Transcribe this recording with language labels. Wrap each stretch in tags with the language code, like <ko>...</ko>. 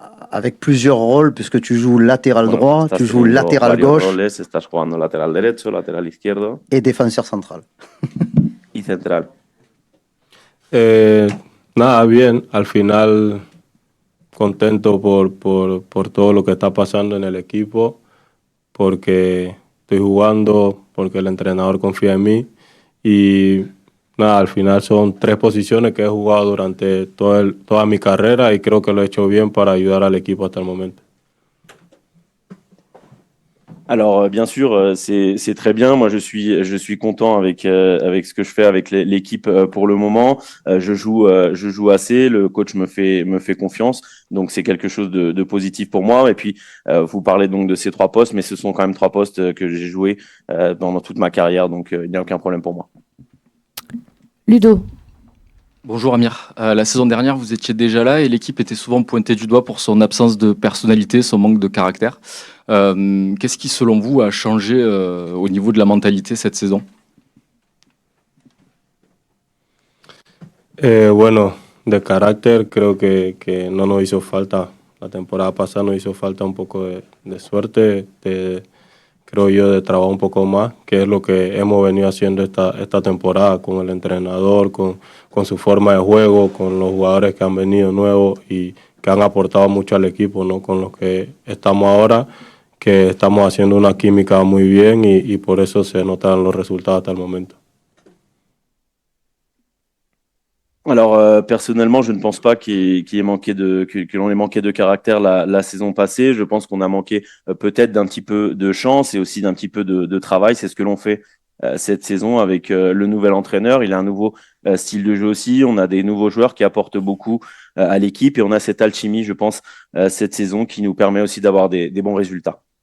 <fr>Avec plusieurs rôles, puisque tu joues latéral droit, tu joues latéral gauche.</fr> <es>Roles, estás jugando lateral derecho, lateral izquierdo.</es> <fr>Et défenseur central.</fr> <es>Y central. Nada, bien. Al final, contento por todo lo que está pasando en el equipo, porque estoy jugando, porque el entrenador confía en mí y nada, al final son 3 posiciones que he jugado durante toda mi carrera y creo que lo he hecho bien para ayudar al equipo hasta el momento.</es> <fr>Alors bien sûr, c'est très bien. Moi, je suis content avec ce que je fais avec l'équipe pour le moment. Je joue assez. Le coach me fait confiance, donc c'est quelque chose de positif pour moi. Et puis vous parlez donc de ces 3 postes, mais ce sont quand même 3 postes que j'ai joués pendant toute ma carrière, donc il n'y a aucun problème pour moi. Ludo. Bonjour Amir. La saison dernière, vous étiez déjà là et l'équipe était souvent pointée du doigt pour son absence de personnalité, son manque de caractère. Qu'est-ce qui, selon vous, a changé au niveau de la mentalité cette saison?</fr> <es>Bueno, de carácter creo que no nos hizo falta. La temporada pasada nos hizo falta un poco de suerte, creo yo, de trabajo un poco más, que es lo que hemos venido haciendo esta temporada con el entrenador, con su forma de juego, con los jugadores que han venido nuevos y que han aportado mucho al equipo, ¿no? Con los que estamos ahora, que estamos haciendo una química muy bien y por eso se notan los resultados hasta el momento.</es> <fr>Alors personnellement, je ne pense pas que l'on ait manqué de caractère la saison passée. Je pense qu'on a manqué peut-être d'un petit peu de chance et aussi d'un petit peu de travail. C'est ce que l'on fait cette saison avec le nouvel entraîneur. Il a un nouveau style de jeu aussi. On a des nouveaux joueurs qui apportent beaucoup à l'équipe et on a cette alchimie, je pense, cette saison qui nous permet aussi d'avoir des bons résultats.</fr>